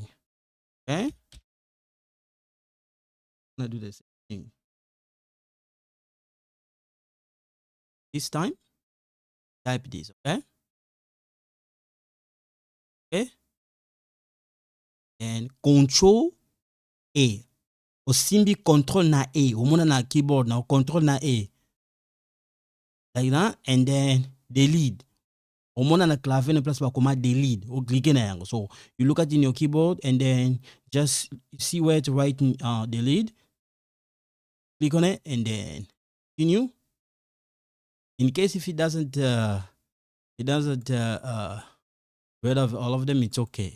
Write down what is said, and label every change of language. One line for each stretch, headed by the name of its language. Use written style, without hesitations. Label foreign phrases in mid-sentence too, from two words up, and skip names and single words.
English: Okay? Gonna do the same thing. This time, type this. Okay? Okay? And Control A.
Lingala: Osimbi control na A. Umona na
English: keyboard now.
Lingala: Control na A.
English: Like that. And then delete.
Lingala: Umona na clavier na place bakoma delete.
English: Or click
Lingala: na yango.
English: So you look at in your keyboard and then just see where to write delete. Click on it and then continue. In case if it doesn't rid of all of them, it's okay.